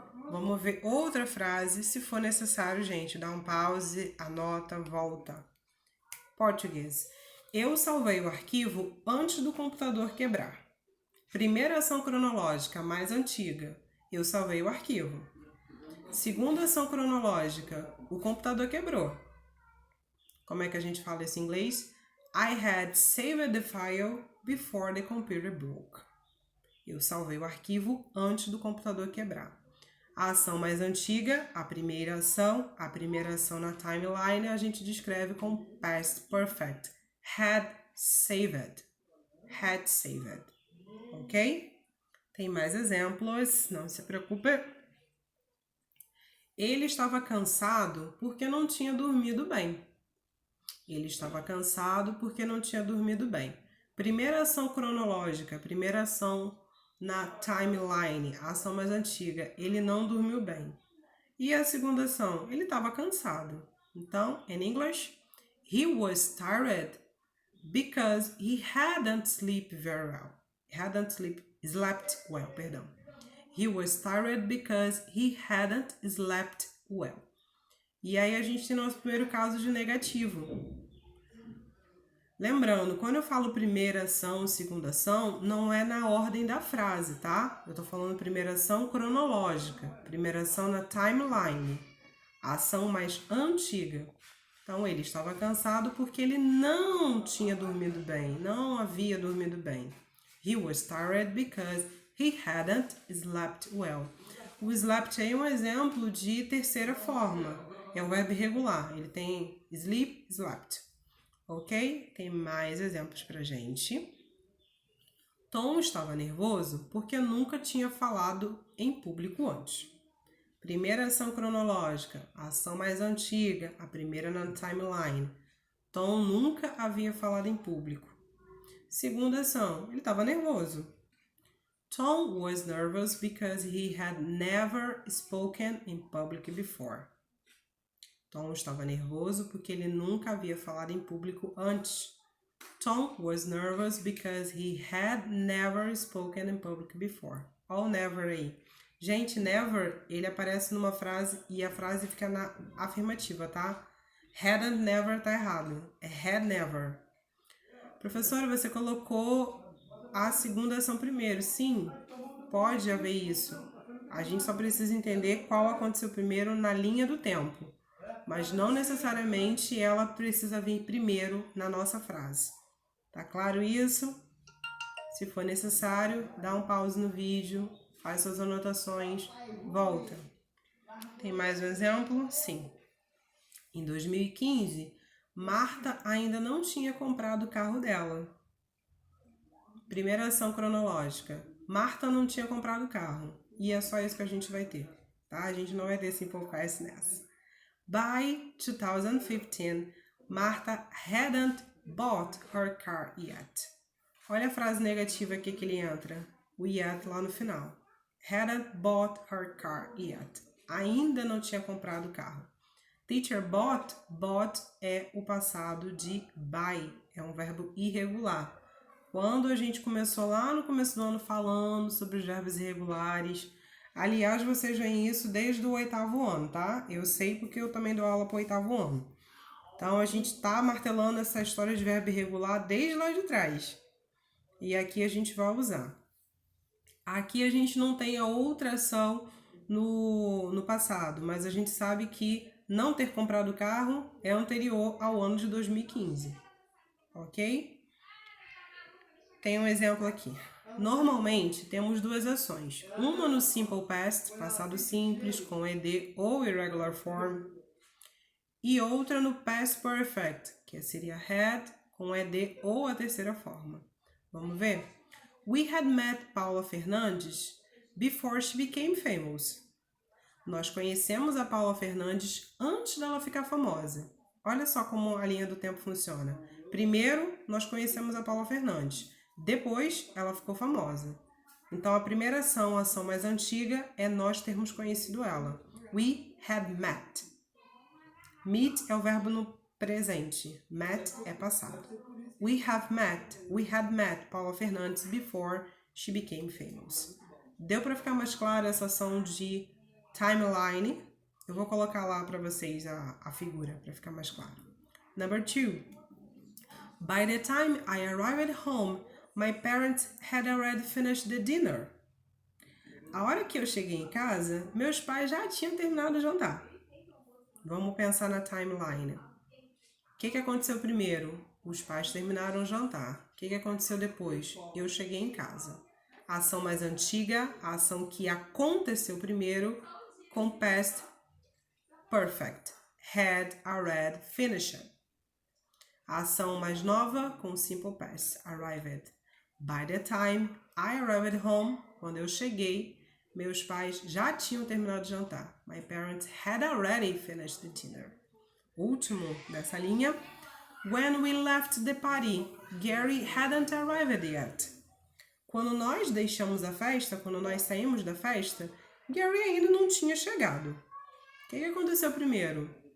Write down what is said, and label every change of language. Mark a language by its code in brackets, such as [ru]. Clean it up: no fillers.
[pt] Vamos ver outra frase, se for necessário, gente. Dá um pause, anota, volta. Português. Eu salvei o arquivo antes do computador quebrar. Primeira ação cronológica, mais antiga. Eu salvei o arquivo. Segunda ação cronológica, o computador quebrou. Como é que a gente fala isso em inglês? [en] I had saved the file before the computer broke. [pt] Eu salvei o arquivo antes do computador quebrar. A ação mais antiga, a primeira ação na timeline, a gente descreve com past perfect. [en] Had saved. Had saved. Ok? [pt] Tem mais exemplos, não se preocupe. Ele estava cansado porque não tinha dormido bem. Ele estava cansado porque não tinha dormido bem. Primeira ação cronológica, primeira ação na timeline, a ação mais antiga, ele não dormiu bem. E a segunda ação, ele estava cansado. Então, [en] in English, he was tired because he hadn't slept very well. Slept well, [pt] perdão. [en] He was tired because he hadn't slept well. [pt] E aí a gente tem nosso primeiro caso de negativo. Lembrando, quando eu falo primeira ação, segunda ação, não é na ordem da frase, tá? Eu tô falando primeira ação cronológica, primeira ação na timeline, a ação mais antiga. Então, ele estava cansado porque ele não tinha dormido bem, não havia dormido bem. [en] He was tired because he hadn't slept well. [pt] O slept aí é um exemplo de terceira forma, é o verbo irregular, ele tem sleep, slept. Ok? Tem mais exemplos pra gente. Tom estava nervoso porque nunca tinha falado em público antes. Primeira ação cronológica, a ação mais antiga, a primeira na timeline. Tom nunca havia falado em público. Segunda ação, ele estava nervoso. [en] Tom was nervous because he had never spoken in public before. [pt] Tom estava nervoso porque ele nunca havia falado em público antes. [en] Tom was nervous because he had never spoken in public before. [pt] Olha o never aí. Gente, never, ele aparece numa frase e a frase fica na afirmativa, tá? Hadn't never tá errado. É had never. Professora, você colocou a segunda ação primeiro. Sim, pode haver isso. A gente só precisa entender qual aconteceu primeiro na linha do tempo. Mas não necessariamente ela precisa vir primeiro na nossa frase. Tá claro isso? Se for necessário, dá um pause no vídeo, faz suas anotações, volta. Tem mais um exemplo? Sim. Em 2015, Marta ainda não tinha comprado o carro dela. Primeira ação cronológica. Marta não tinha comprado o carro. e é só isso que a gente vai ter, tá? A gente não vai ter simple past nessa. [en] By 2015, Martha hadn't bought her car yet. [pt] Olha a frase negativa aqui que ele entra, o yet lá no final. [en] Hadn't bought her car yet. [pt] Ainda não tinha comprado o carro. Teacher bought é o passado de buy, é um verbo irregular. Quando a gente começou lá no começo do ano falando sobre os verbos irregulares, aliás, vocês veem isso desde o 8º ano, tá? Eu sei porque eu também dou aula para o 8º ano. Então, a gente tá martelando essa história de verbo irregular desde lá de trás. E aqui a gente vai usar. Aqui a gente não tem a outra ação no passado, mas a gente sabe que não ter comprado o carro é anterior ao ano de 2015, ok? Tem um exemplo aqui. Normalmente, temos duas ações. Uma no Simple Past, passado simples, com ED ou Irregular Form, e outra no Past Perfect, que seria had, com ED ou a terceira forma. Vamos ver? [en] We had met Paula Fernandes before she became famous. [pt] Nós conhecemos a Paula Fernandes antes dela ficar famosa. Olha só como a linha do tempo funciona. Primeiro, nós conhecemos a Paula Fernandes. Depois, ela ficou famosa. Então, a primeira ação, a ação mais antiga, é nós termos conhecido ela. [en] We had met. [pt] Meet é o verbo no presente. Met é passado. [en] We had met Paula Fernandes before she became famous. [pt] Deu para ficar mais clara essa ação de timeline? Eu vou colocar lá para vocês a figura para ficar mais claro. [en] Number 2. By the time I arrived home, my parents had already finished the dinner. [pt] A hora que eu cheguei em casa, meus pais já tinham terminado de jantar. Vamos pensar na timeline. O que aconteceu primeiro? Os pais terminaram o jantar. O que aconteceu depois? Eu cheguei em casa. A ação mais antiga, a ação que aconteceu primeiro, com past perfect. [en] Had already finished. [pt] A ação mais nova, com simple past. Arrived. [en] By the time I arrived home, [pt] quando eu cheguei, meus pais já tinham terminado de jantar. [en] My parents had already finished the dinner. [pt] Último dessa linha. [en] When we left the party, Gary hadn't arrived yet. [pt] Quando nós deixamos a festa, quando nós saímos da festa, Gary ainda não tinha chegado. O que aconteceu primeiro?